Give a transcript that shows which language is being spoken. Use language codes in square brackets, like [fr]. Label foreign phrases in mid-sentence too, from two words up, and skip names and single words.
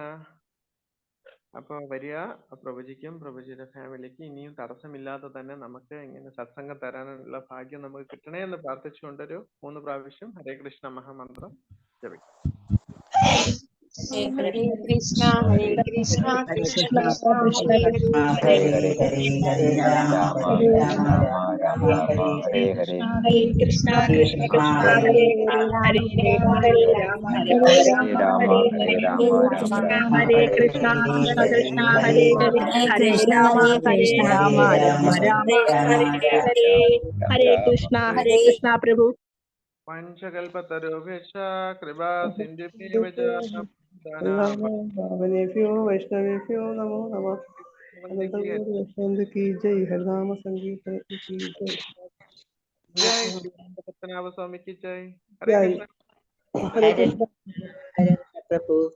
[ml] അപ്പൊ വരിക പ്രഭുജിക്കും പ്രഭുജിയുടെ ഫാമിലിക്ക് ഇനിയും തടസ്സമില്ലാതെ തന്നെ നമുക്ക് ഇങ്ങനെ സത്സംഗം തരാനുള്ള ഭാഗ്യം നമുക്ക് കിട്ടണേ എന്ന് പ്രാർത്ഥിച്ചുകൊണ്ടൊരു 3 പ്രാവശ്യം [sa] हरे कृष्ण महामन्त्रं [ml] ജപിക്കും. [sa] हरे कृष्ण हरे कृष्ण ഹരേ കൃഷ്ണ കൃഷ്ണ കൃഷ്ണ കൃഷ്ണ ഹരേ ഹരേ ഹരേ हरे हरे राम ഹരേ हरे राम രാമ രാമ ഹരേ രാമ ഹരേ ഹരേ ഹരേ ഹരേ. कृष्ण हरे कृष्ण ഹരേ കൃഷ്ണ കൃഷ്ണ കൃഷ്ണ ഹരേ ഹരേ കൃഷ്ണ हरे राम ഹരേ ഹരേ രാമ രാമ ഹരേ ഹരേ ഹരേ. രാമ രാമ ഹരേ ഹരേ ഹരേ രാമ ഹരേ രാമ കൃഷ്ണ രാമ ഹരേ ഹരേ കൃഷ്ണ ഹരേ. കൃഷ്ണ ഹരേ കൃഷ്ണ ഹരേ हरे हरे ഹരേ ഹരേ കൃഷ്ണ രാമ ഹരേ ഹരേ കൃഷ്ണ രാമ ഹരേ राम राम രാമ ഹരേ രാമ हरे हरे രാമ हरे कृष्ण ഹരേ. हरे कृष्ण [ml] പ്രഭു. [sa] पञ्चकल्पतरुभिश्च कृपा सिन्धुभ्येव च भावनेभ्यो वैष्णवेभ्यो नमो नमः। [hi] अनंत गौर वैष्णव की जय, हरिनाम संकीर्तन की जय। जय श्री पद्मनाभ स्वामी की जय. [sa] हरे [hi] जय [sa] कृष्ण. हरे कृष्ण। हरे कृष्ण प्रभु।